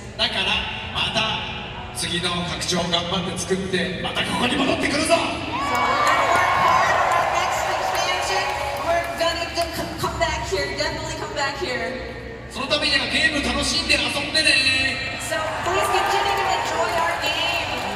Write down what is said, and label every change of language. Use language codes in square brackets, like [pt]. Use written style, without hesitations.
[ja] だからまた次の拡張頑張って作ってまたここに戻ってくるぞ。 [en] So we're gonna work hard on our next expansion. We're gonna come back here, definitely come back here. [ja] そのためにはゲーム楽しんで遊んでね。 [en] So please continue to enjoy our game.